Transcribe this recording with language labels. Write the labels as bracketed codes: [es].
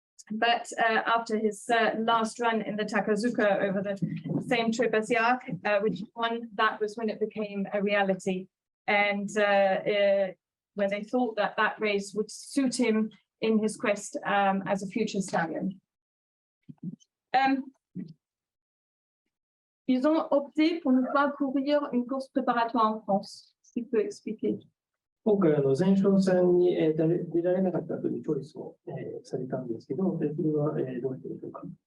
[en] But after his last run in the Takazuka over the same trip as the Arc, which won, that was when it became a reality. And when they thought that that race would suit him in his quest as a future stallion. [fr] Ils ont opté pour ne pas courir une course préparatoire en France. Si tu peux expliquer. [ja] 今回、前哨戦に、出られなかったというチョイスを、されたんですけど、それは、どうしてでしょうか。